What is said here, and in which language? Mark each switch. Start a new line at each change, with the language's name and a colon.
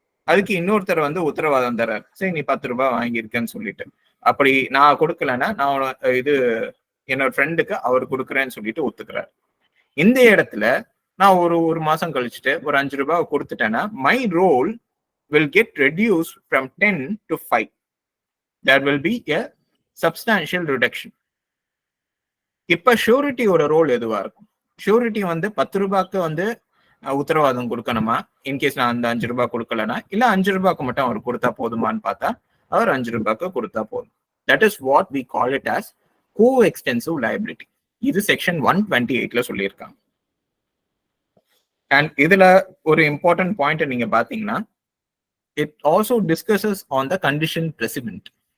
Tamil: அதுக்கு இன்னொருத்தர் வந்து உத்தரவாதம் தர்றாரு, சரி நீ 10 ரூபாய் வாங்கியிருக்கேன்னு சொல்லிட்டு. அப்படி நான் கொடுக்கலன்னா நான் இது என்னோட ஃப்ரெண்டுக்கு அவர் கொடுக்குறேன்னு சொல்லிட்டு ஒத்துக்கிறாரு. இந்த இடத்துல நான் ஒரு மாசம் கழிச்சுட்டு ஒரு 5 ரூபாய் கொடுத்துட்டேன்னா
English: My role will get reduced from 10 to 5. There will be a substantial reduction.
Tamil: இப்ப ஷூரிட்டியோட ரோல் எதுவா இருக்கும்? ஷூரிட்டி வந்து 10 ரூபாய்க்கு வந்து உத்தரவாதம் கொடுக்கணுமா? இன்கேஸ் நான் அந்த 5 ரூபாய் கொடுக்கலன்னா, இல்ல 5 ரூபாய்க்கு மட்டும் அவர் கொடுத்தா போதுமான்னு பார்த்தா அவர் 5 ரூபாய்க்கு கொடுத்தா போதும்.
English: That is what we call it as coextensive liability.
Tamil: இது செக்ஷன் 128ல சொல்லியிருக்காங்க. அண்ட் இதுல ஒரு இம்பார்ட்டன்ட் பாயிண்ட் நீங்க பாத்தீங்கன்னா,
English: It also discusses on the condition president.